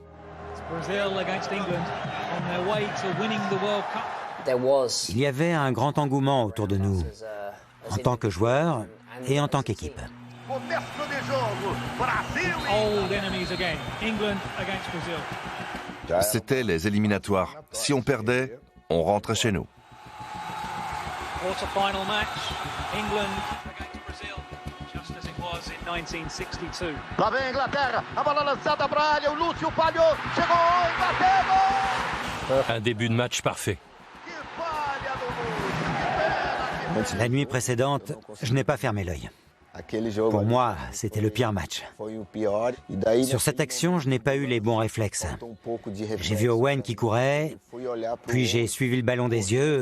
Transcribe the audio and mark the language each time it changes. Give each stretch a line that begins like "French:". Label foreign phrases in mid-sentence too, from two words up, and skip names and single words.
French: Il y avait un grand engouement autour de nous, en tant que joueurs et en tant qu'équipe. C'était les éliminatoires. Si on perdait, on rentrait chez nous.
Portuguese: Lá vem a Inglaterra, a bola lançada para a área, o Lúcio falhou, chegou, bateu!
French: Un début de match parfait. La nuit précédente, je n'ai pas fermé l'œil. Pour moi, c'était le pire match. Sur cette action, je n'ai pas eu les bons réflexes. J'ai vu Owen qui courait, puis j'ai suivi le ballon des yeux.